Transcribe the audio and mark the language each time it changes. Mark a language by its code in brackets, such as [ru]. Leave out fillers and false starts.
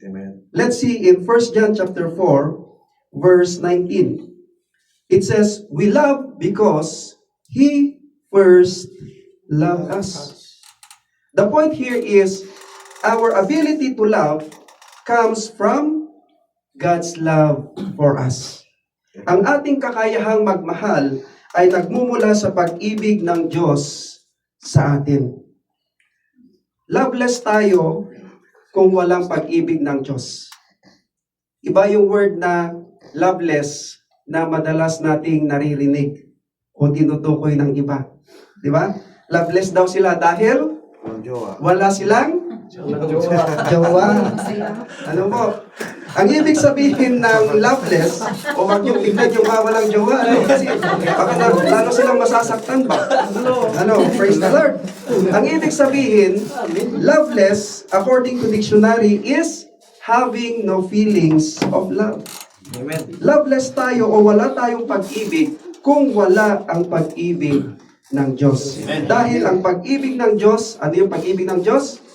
[en] Amen. Let's see in 1 John chapter 4, verse 19. It says, "We love because He first loved us." The point here is, our ability to love comes from God's love for us. [tl] Ang ating kakayahang magmahal ay nagmumula sa pag-ibig ng Diyos sa atin. Loveless tayo kung walang pag-ibig ng Diyos. Iba yung word na loveless na madalas nating naririnig o tinutukoy ng iba. Di ba? Loveless daw sila dahil Walang jowa. wala silang jowa. Ano po? Ang ibig sabihin ng loveless, o wag yung tignan yung walang jowa, ano? Kasi baka lalo silang masasaktan ba? Ano? [en] Praise the Lord. [tl] Ang ibig sabihin, [en] loveless, according to dictionary, is having no feelings of love. Amen. [tl] Loveless tayo o wala tayong pag-ibig kung wala ang pag-ibig ng Diyos. Dahil ang pag-ibig ng Diyos, ano yung pag-ibig ng Diyos?